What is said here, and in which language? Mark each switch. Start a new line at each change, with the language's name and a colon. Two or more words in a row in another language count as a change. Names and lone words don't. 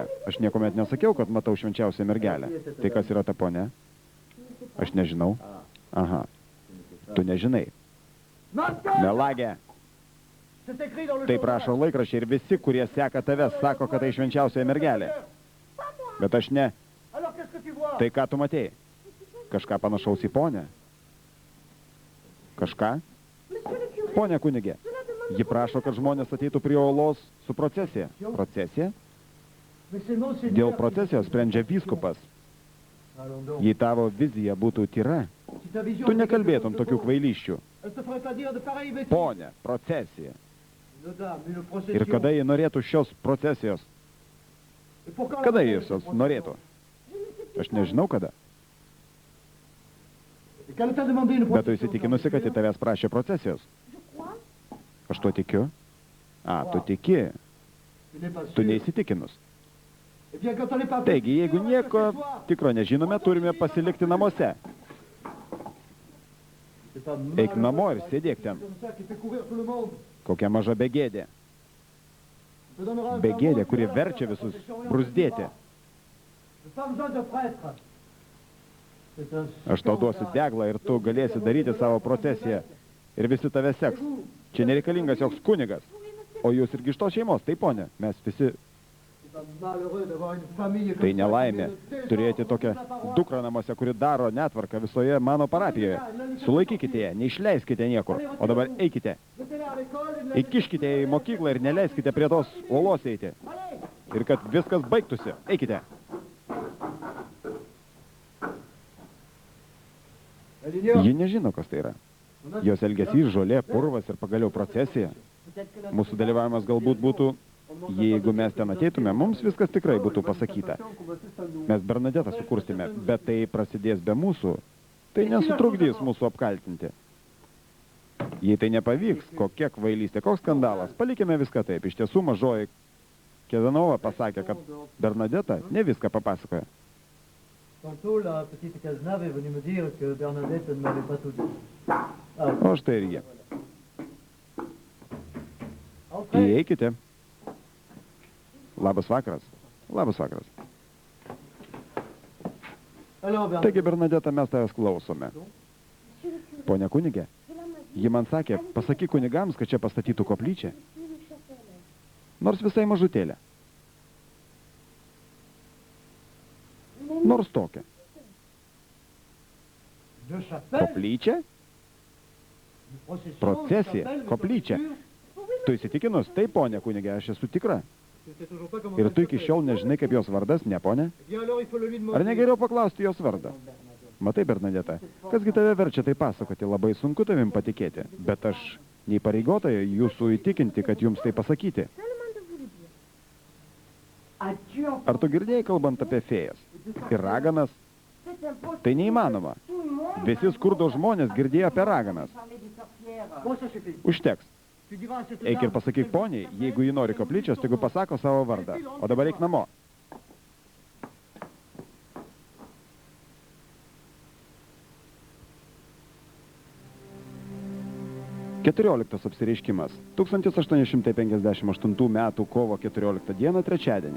Lithuanian: Aš niekuomet nesakiau, kad matau švenčiausiąją mergelę. Tai kas yra ta ponia? Aš nežinau. Aha. Tu nežinai. Melagė. Taip rašo laikraščiai ir visi, kurie seka tave, sako, kad tai švenčiausiąją mergelę. Bet aš ne.
French: Alors qu'est-ce que tu vois?
Lithuanian: Tai ką tu matei? Kažką panašaus į ponę? Kažką?
French: Monsieur le curé,
Lithuanian: Pone kunigė,
French: cela demande...
Lithuanian: ji prašo, kad žmonės ateitų prie olos su procesija. Procesija?
French: Mais c'est Monseigneur
Lithuanian: Dėl
French: qui-
Lithuanian: procesijos sprendžia vyskupas.
French: Allons donc.
Lithuanian: Jei tavo vizija būtų tyra,
French: Si ta vision tu était
Lithuanian: nekalbėtum
French: quelque
Lithuanian: tokių
French: chose de
Lithuanian: kvailyščių.
French: faux, elle te ferait pas dire de pareilles bêtises.
Lithuanian: Ponė, procesija.
French: Une dame, une procession.
Lithuanian: Ir kada jie norėtų šios procesijos?
French: Et pour quand la
Lithuanian: Kada
French: veille
Lithuanian: jie
French: de cette
Lithuanian: jos
French: procession?
Lithuanian: norėtų? Aš nežinau kada.
French: Et quand elle t'a demandé une
Lithuanian: Bet tu
French: procession,
Lithuanian: įsitikinusi, kad į tavęs prašė procesijos.
French: Je crois.
Lithuanian: Aš tuo tikiu. A, tu tiki.
French: tu n'es pas
Lithuanian: Tu
French: sûr.
Lithuanian: neįsitikinus.
French: Et bien, quand on n'est pas
Lithuanian: Taigi, jeigu
French: sûr, on
Lithuanian: nieko
French: reste chez soi.
Lithuanian: tikro nežinome, turime pasilikti namuose.
French: C'est pas
Lithuanian: Eik
French: malheureux,
Lithuanian: namo ir
French: ça,
Lithuanian: sėdėk ten.
French: comme ça qui fait courir tout le monde.
Lithuanian: Kokia maža begėdė.
French: Je te donnerai un
Lithuanian: Begėdė,
French: sermon,
Lithuanian: kuri
French: tu verras
Lithuanian: verčia
French: la
Lithuanian: visus
French: procession et on
Lithuanian: brusdėti.
French: te dira. J'ai pas besoin de prêtre. C'est un
Lithuanian: Aš tau duosiu deglą ir tu galėsi daryti savo procesiją. Ir visi tave seks. Čia nereikalingas joks kunigas. O jūs irgi iš tos šeimos, taip ponė. Mes visi, C'est pas malheureux d'avoir une famille comme tai ça, nelaimė, qui est turėti tokią dukrą namuose, kuri daro netvarką visoje mano parapijoje. Sulaikykite ją, neišleiskite niekur. O dabar eikite.
French: Mettez-la à l'école et ne la-
Lithuanian: Įkiškite į mokyklą ir neleiskite prie tos uolos eiti. Ir kad viskas baigtųsi. Eikite.
French: Elle ignore.
Lithuanian: Ji nežino, kas tai yra. Jos elgesys, žolė, purvas ir pagaliau procesija. Mūsų dalyvavimas galbūt būtų, jeigu mes ten ateitume, mums viskas tikrai būtų pasakyta. Mes Bernadetą sukurstėme, bet tai prasidės be mūsų. Tai nesutrukdys mūsų apkaltinti. Jei tai nepavyks, kokia kvailystė, koks skandalas, palikime viską taip. Iš tiesų mažoji Kedanova pasakė, kad Bernadeta ne viską papasakoja.
French: Tantôt, la petite Cazenave est venue me dire que Bernadette ne m'avait pas tout dit. Ah,
Lithuanian: O štai ir jie.
French: entrez.
Lithuanian: Įeikite. Labas vakaras. Labas vakaras.
French: Alors, Bernadette,
Lithuanian: Taigi, Bernadeta, mes tavęs klausome.
French: Monsieur le curé,
Lithuanian: Pone kunigė,
French: cela m'a dit...
Lithuanian: ji man sakė, pasakyk kunigams, kad čia pastatytų koplyčią.
French: Monsieur le chapelle.
Lithuanian: Nors visai mažutėlė.
French: Mais
Lithuanian: Nors tokia.
French: de chapelle,
Lithuanian: Koplyčia?
French: une procession,
Lithuanian: Procesija,
French: chapelle, mais
Lithuanian: koplyčia.
French: sûr,
Lithuanian: Tu įsitikinus? Taip, ponė kunigė, aš esu tikra.
French: tu sais toujours pas comment
Lithuanian: Ir
French: elle
Lithuanian: tu iki
French: s'appelle.
Lithuanian: šiol nežinai, kaip jos vardas, ne, ponė?
French: Eh bien, alors, il faut le lui demander.
Lithuanian: Ar negeriau paklausti jos vardą? Matai, Bernadeta, kasgi tave verčia tai pasakoti, labai sunku tavim patikėti. Bet aš neįpareigota jūsų įtikinti, kad jums tai pasakyti.
French: seulement de vous le dire. Adieu.
Lithuanian: Ar tu girdėjai kalbant apie fėjas? Ir raganas?
French: C'est impossible.
Lithuanian: Tai neįmanoma.
French: Tout le monde
Lithuanian: Visi skurdo žmonės girdėjo apie raganas.
French: parlait des sorcières. Bon, ça suffit.
Lithuanian: Užteks.
French: Tu diras à cette
Lithuanian: Eik ir
French: dame
Lithuanian: pasakyk
French: qu'elle
Lithuanian: poniai,
French: veut
Lithuanian: jeigu ji nori koplyčios, tegu pasako savo vardą. O dabar eik namo. Keturioliktas apsireiškimas. 1858 metų kovo 14 dieną trečiadienį.